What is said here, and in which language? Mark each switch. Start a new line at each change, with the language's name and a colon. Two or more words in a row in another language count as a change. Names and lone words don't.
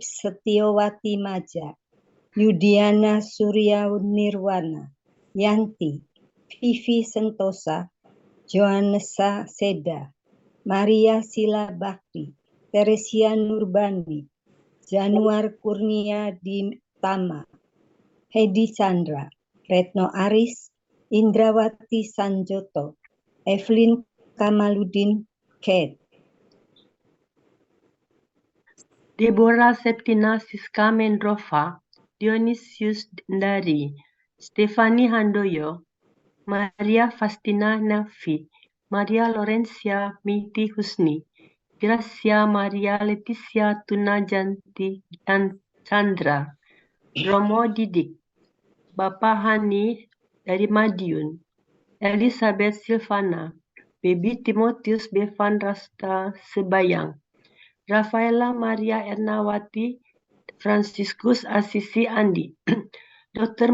Indonesian: Setiowati Maja, Yudiana Surya Nirwana, Yanti, Vivi Sentosa, Johanesa Seda, Maria Sila Bakti, Teresia Nurbani, Januar Kurnia Ditama, Hedi Chandra, Retno Aris, Indrawati Sanjoto, Evelyn Kamaludin, Kate. Deborah Septina Siska Mendrova, Dionysius Ndari, Stefani Handoyo, Maria Fastina Nafi, Maria Lorencia Miti Husni, Gracia Maria Leticia Tunajanti dan Chandra, Romo Didik, Bapak Hani dari Madiun, Elizabeth Silvana, Baby Timotius Bevan Rasta Sebayang, Rafaela Maria Ernawati, Franciscus Asisi Andi, Dr.